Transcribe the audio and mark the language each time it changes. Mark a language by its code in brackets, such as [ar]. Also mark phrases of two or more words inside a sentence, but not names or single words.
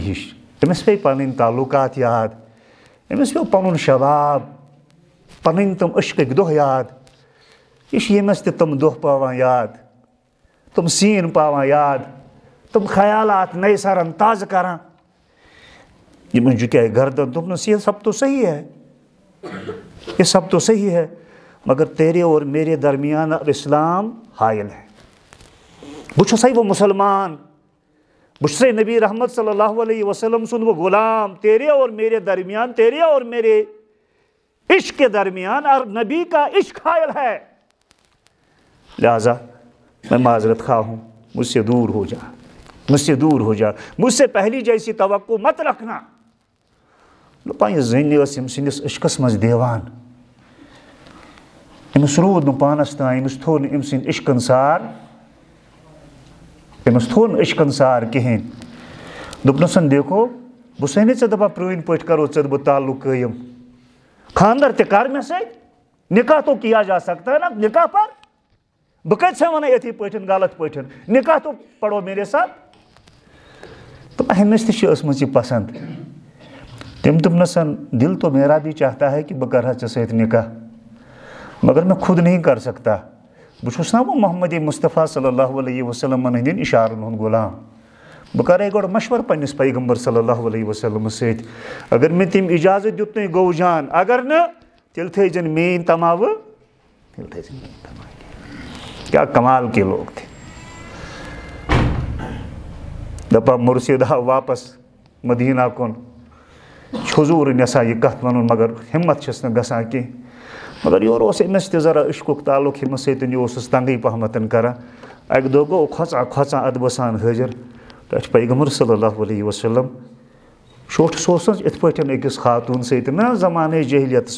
[ks] ہِش أمِس پیٚیہِ پنٕنۍ تعلقات یاد أمِس پیوٚو پنُن شباب پنٕنۍ تِم عشقٕکۍ دۄہ یاد یہِ چھِ ییٚمِس تہِ تِم دۄہ پاوان یاد تِم سیٖن پاوان یاد تِم خیالات نئے سرن تازٕ کران یِمن جُکیٛاے گردن دوٚپنس [ur] یہ سب تو صحیح ہے یہ سب تو صحیح ہے مگر تیرے اور میرے درمیان اب اسلام حائل ہے [ks] بہٕ چھُسے وہ مسلمان بہٕ چھُسے نبی رحمت [ar] صلی اللہ علیہ وسلم [ks] سُنٛد وہ غلام [ur] تیرے اور میرے درمیان تیرے اور میرے عشق کے درمیان اور نبی کا عشق حائل ہے لہذا میں معذرت خواہ ہوں مجھ سے دور ہو جا مجھ سے دور ہو جا مجھ سے پہلی جیسی توقع مت رکھنا [ks] دپان یہِ زٔنۍ ٲس أمۍ سٕنٛدِس عشقس منٛز دیوان أمِس روٗد نہٕ پانس تام أمِس تھوٚو نہٕ أمۍ سٕنٛدۍ عشقن سار أمِس تھوٚو نہٕ عشقن سار کِہیٖنۍ دوٚپنَسن دیکھو بہٕ چھُسے نہٕ ژےٚ دپان پرٛٲنۍ پٲٹھۍ کرو ژےٚ بہٕ تعلق قٲیِم خانٛدر تہِ کر مےٚ سۭتۍ نکاح [ur] تو کیا جا سکتا ہے نا [ks] نکاح پر بہٕ کتہِ چھےٚ ونان یِتھٕے پٲٹھۍ غلط پٲٹھۍ [ur] نکاح تو پڑو میرے [ks] ساتھ دوٚپُن أمِس تہِ چھِ ٲسمٕژ یہِ پسنٛد تٔمۍ دوٚپنَسن [ur] دل تو میرا بھی چاہتا ہے کہ [ks] بہٕ کرٕ ہا ژےٚ سۭتۍ نکاح [ur] مگر میں خود نہیں کر سکتا [ks] بہٕ نا وہ محمد مصطفیٰ [ar] صلی اللہ علیہ وسلم [ks] ہندین اشارن ہند غلام بہ کرے گۄڈٕ مشور پننس پیغمبر [ar] صلی اللہ علیہ وسلم [ks] سۭتۍ اگر مےٚ تٔمۍ اجازت دیُتنٕے گوٚو جان اگر نہٕ تیٚلہِ تھٲیزٮ۪ن میٛٲنۍ تماوٕ تیٚلہِ تھٲیزٮ۪ن میٛٲنۍ تماوٕ کیٛاہ [ur] کمال کے لوگ تھے [ks] دپان مرشد آو واپس مدینہ کُن حضوٗرن یژھان یہِ کتھ ونُن مگر ہمت چھس نہٕ گژھان کینٛہہ مگر یورٕ اوس أمِس تہِ ذرا عشقُک تعلق ییٚمِس سۭتۍ یہِ اوسُس تنگٕے پہمتن کران اکہِ دۄہ گوٚو کھۄژان ادبہٕ سان حٲضر تتھ پیغمبر [ar] صلی اللہ علیہ وسلم [ks] شوٹھ سُہ اوس یِتھ پٲٹھۍ أکِس خاتوٗن سۭتۍ نا زمانہٕ جہلیتس